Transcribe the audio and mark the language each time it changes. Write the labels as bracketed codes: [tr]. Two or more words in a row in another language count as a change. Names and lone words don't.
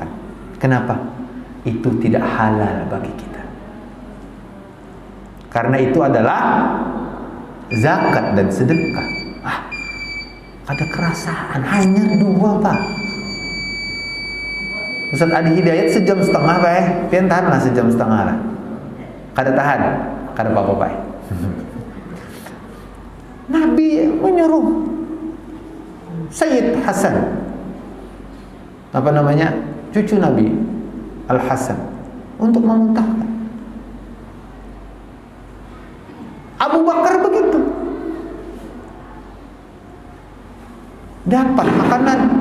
[id] Kenapa? Itu tidak halal bagi kita. Karena itu adalah zakat dan sedekah. Ada kerasaan, hanya 2 pak. Ustaz Adi Hidayat 1,5 jam pak. [bjn] Pian tahan lah 1,5 jam lah. Kada tahan, kada apa-apa pak. [id] Nabi menyuruh Sayyid Hasan, apa namanya, cucu Nabi Al-Hasan, untuk memuntahkan. Abu Bakar begitu, dapat makanan.